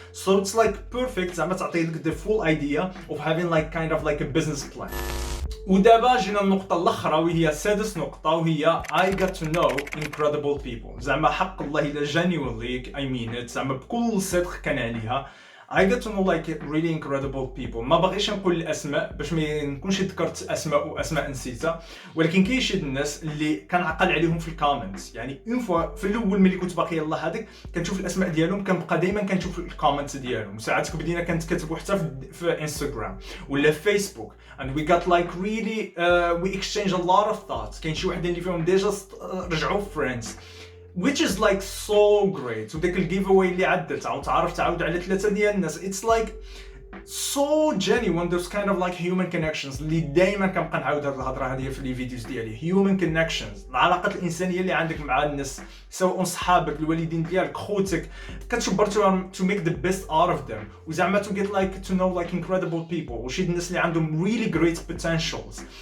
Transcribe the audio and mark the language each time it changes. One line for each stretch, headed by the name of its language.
English: so it's like perfect
Arabic: زعما تعطيك
English: ذا فول ايديا اوف هافين لايك كايند اوف لايك ا بزنس بلان.
Arabic: ودابا جينا النقطة الأخرى وهي سادس نقطة وهي
English: I got to know incredible people.
Arabic: زعما حق الله إلا
English: genuinely I mean it
Arabic: زعما بكل صدق كان عليها.
English: I get to know like really incredible people.
Arabic: ما باغيش نقول الاسماء باش ما نكونش ذكرت اسماء نسيتها، ولكن كاين شي الناس اللي كنعقل عليهم في الكومنتس. يعني اون فوا في الاول ملي كنت باقي يلاه هذيك كنشوف الاسماء ديالهم، كنبقى دايما كنشوف الكومنتس ديالهم، ساعات بدينا كنتكتبوا حتى في انستغرام ولا فيسبوك
English: and we got like really we exchange a lot of thoughts.
Arabic: كاين شي وحدين اللي فيهم ديجا رجعوا
English: friends which is like so great.
Arabic: وداك الجيف اواي اللي عدلت تعرف تعاود على 3 ديال الناس.
English: it's like so genuine. there's kind of like human connections
Arabic: اللي دائما كنبقى نعاود هاد الهضره هذه في لي فيديوز ديالي. human connections، العلاقات الانسانيه اللي عندك مع الناس سواء صحابك، الوالدين ديالك، خوتك، كتجبر
English: to make the best out of them
Arabic: وزعما
English: to get like to know like incredible people
Arabic: وشي الناس اللي عندهم
English: really great potentials.